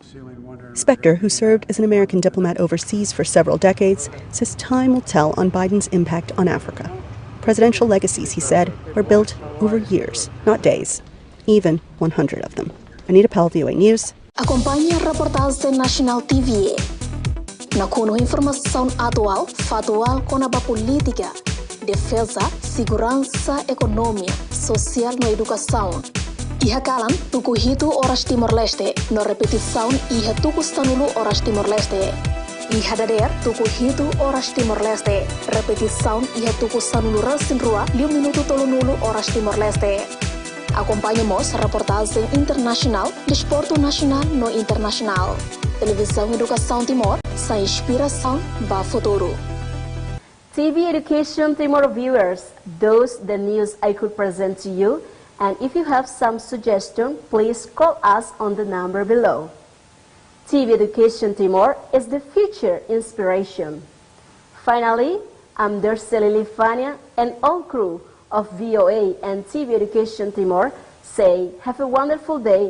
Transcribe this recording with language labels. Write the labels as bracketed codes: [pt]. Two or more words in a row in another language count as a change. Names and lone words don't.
[en] Spector, who served as an American diplomat overseas for several decades, says time will tell on Biden's impact on Africa. Presidential legacies, he said, are built over years, not days, even 100 of them. Anita Pell, VOA News. [tet] Akompanha Reportajen Nasional TVE. Na kuno [pt] informação atual, factual com a política, defesa, segurança, economia, social e educação. [tet] Iha kalam tuku hitu oras Timor-Leste, no repetição iha tuku stanulu oras Timor-Leste. Iha dader tuku hitu oras Timor-Leste, repetição iha tuku stanulu rasin rua 5 minuto tolonulu oras Timor-Leste. [pt] Acompanhamos reportagem internacional, desporto nacional no internacional. Televisão Educação Timor, sem inspiração, [tet] ba futuro. [en] TV Education Timor viewers, those the news I could present to you, and if you have some suggestion, please call us on the number below. TV Education Timor is the future inspiration. Finally, I'm Dorseli Lifania and all crew of VOA and TV Education Timor say have a wonderful day.